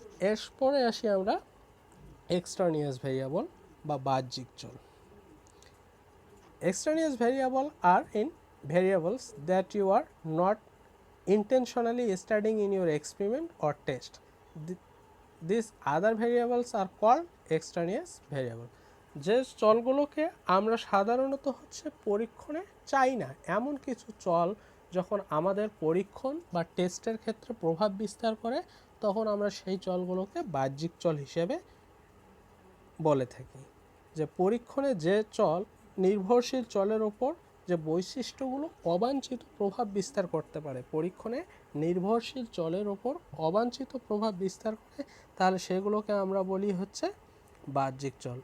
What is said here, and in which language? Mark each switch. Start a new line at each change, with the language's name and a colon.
Bangla: এরপরে আসি আমরা এক্সট্রানিয়াস ভ্যারিয়েবল বা বাহ্যিক চল।
English: Extraneous variables are in variables that you are not intentionally studying in your experiment or test. These other variables are called extraneous variable.
Bangla: যে চলগুলোকে আমরা সাধারণত হচ্ছে পরীক্ষণে চাই না এমন কিছু চল যখন আমাদের পরীক্ষণ বা টেস্টের ক্ষেত্রে প্রভাব বিস্তার করে, তখন আমরা সেই চলগুলোকে বাহ্যিক চল হিসেবে বলে থাকি। যে পরীক্ষণে যে চল নির্ভরশীল চলের ওপর যে বৈশিষ্ট্যগুলো অবাঞ্ছিত প্রভাব বিস্তার করতে পারে, পরীক্ষণে নির্ভরশীল চলের ওপর অবাঞ্ছিত প্রভাব বিস্তার করে, তাহলে সেগুলোকে আমরা বলি হচ্ছে বাহ্যিক চল।